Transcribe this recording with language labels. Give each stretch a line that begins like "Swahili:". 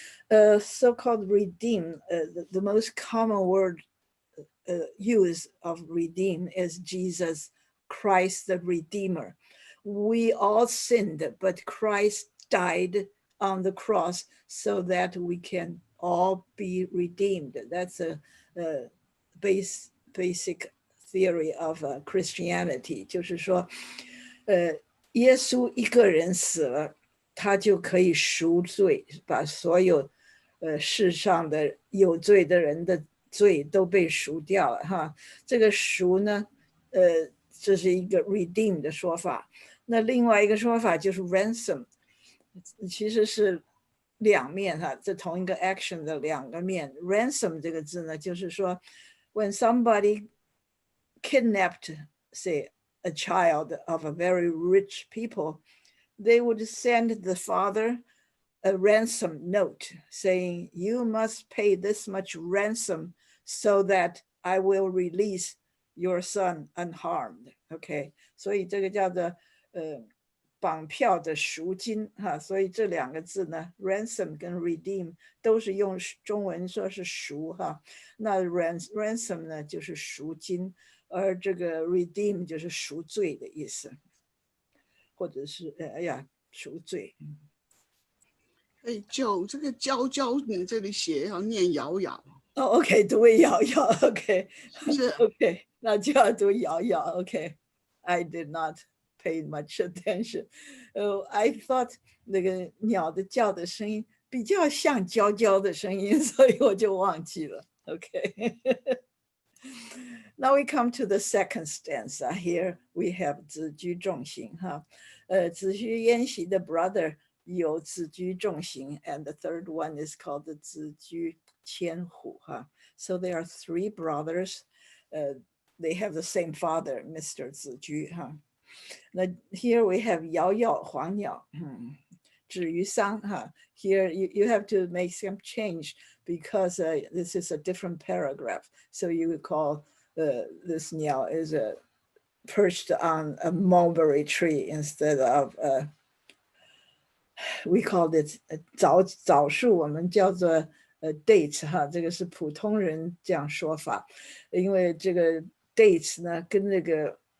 English: So-called redeem, the most common word use of redeem is Jesus Christ the Redeemer. We all sinned, but Christ died on the cross so that we can all be redeemed. That's a basic theory of Christianity.
Chinese: 就是说，耶稣一个人死了，他就可以赎罪，把所有世上的有罪的人的罪都被赎掉了哈。这个赎呢，这是一个 redeem 的说法。那另外一个说法就是 ransom， 其实是两面哈，这同一个 action 的两个面。
English: ransom
Chinese: 这个字呢，就是说
English: when somebody kidnapped, say, a child of a very rich people, they would send the father a ransom note saying, you must pay this much ransom so that I will release your son unharmed.
Chinese: Okay, 所以这个叫做绑票的赎金哈，所以这两个字呢 ransom 跟 redeem 都是用中文说是赎哈，那 ransom 呢就是赎金，而这个 redeem 就是赎罪的意思，或者是赎罪。就这个娇娇你这里写要念瑶瑶。 OK， 读瑶瑶 OK，是 OK， 那就要读瑶瑶 OK。
English: I did not pay much attention.
Chinese: I thought 那个鸟的叫的声音比较像娇娇的声音，所以我就忘记了 OK。
English: Now we come to the second stanza. Here we have 子居重行哈，子虚焉习的 brother 有子居重行 and the third one is called the 子居千虎哈。 So there are three brothers. They have the same father, Mr.
Chinese: 子居哈。那
English: here we have
Chinese: 瑶瑶黄鸟，止于桑哈。
English: Here you have to make some change because this is a different paragraph. So you would call this 鸟 is perched on a mulberry tree instead of we called it
Chinese: 枣树，我们叫做dates 哈，这个是普通人这样说法，因为这个 dates 呢跟那个